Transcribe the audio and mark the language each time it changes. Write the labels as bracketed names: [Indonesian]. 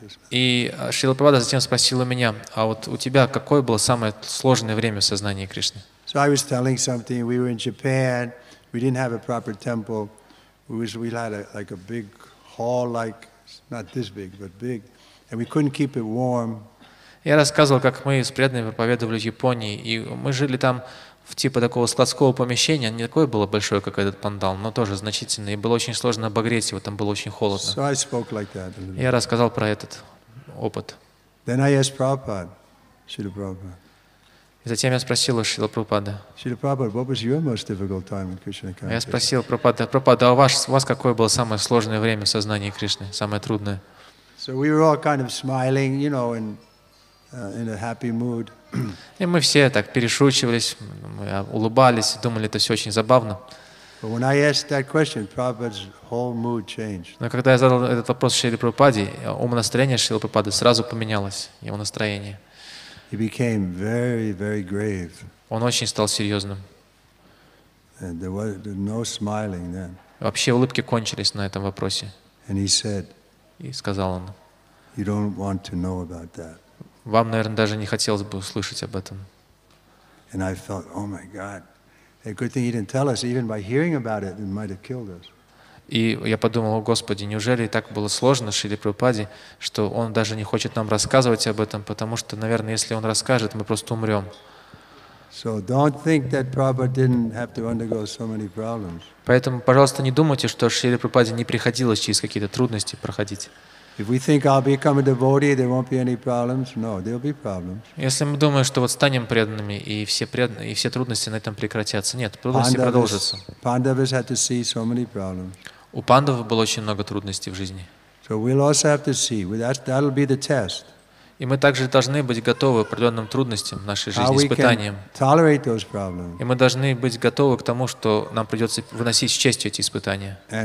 [Russian] И Шрила Прабхупада затем спросил у меня: а вот у тебя какое было самое сложное время в сознании Кришны? [English] So I was telling something. We were in Japan. We didn't have a proper temple. We had like a big hall, like not this big, but big, and we couldn't keep it warm. [Russian] Я рассказывал, как мы с преданными проповедовали в Японии, и мы жили там в типа такого складского помещения, не такое было большое, как этот пандал, но тоже значительное, и было очень сложно обогреть его, там было очень холодно. [English] So I spoke like that. [Russian] Я рассказал про этот опыт. [English] Then I asked Prabhupada, Srila Prabhupada. [Russian] И затем я спросил у Шрила Прабхупады. [English] Srila Prabhupada, what was your most difficult time in Krishna consciousness? [Russian] Я спросил Прабхупада, а у вас какое было самое сложное время в сознании Кришны, самое трудное? [English] So we were all kind of smiling, you know, in a happy mood. [Russian] И мы все так перешучивались, мы улыбались, думали, это все очень забавно. [English] But when I asked that question, Prabhupada's whole mood changed. [Russian] Но когда я задал этот вопрос Шриле Прабхупаде, умонастроение Шрилы Прабхупады сразу поменялось, его настроение. [English] He became very, very grave. [Russian] Он очень стал серьезным. [English] And there was no smiling then. [Russian] Вообще улыбки кончились на этом вопросе. [English] And he said, [Russian] и сказал он: [English] "You don't want to know about that." [Russian] Вам, наверное, даже не хотелось бы услышать об этом. [English] And I felt, oh my God, a good thing he didn't tell us. Even by hearing about it, it might have killed us. [Russian] И я подумал: о Господи, неужели так было сложно Шриле Прабхупаде, что он даже не хочет нам рассказывать об этом, потому что, наверное, если он расскажет, мы просто умрем. [English] So don't think that Prabhupada didn't have to undergo so many problems. [Russian] Поэтому, пожалуйста, не думайте, что Шриле Прабхупаде не приходилось через какие-то трудности проходить. [English] If we think I'll become a devotee, there won't be any problems. No, there'll be problems. [Russian] Если мы думаем, что вот станем преданными и все трудности на этом прекратятся, нет, трудности продолжатся. [English] Pandavas had to see so many problems. [Russian] У пандавов было очень много трудностей в жизни. [English] So we'll also have to see. That'll be the test. [Russian] И мы также должны быть готовы к определенным трудностям в нашей жизни, испытаниям. И мы должны быть готовы к тому, что нам придется выносить с честью эти испытания.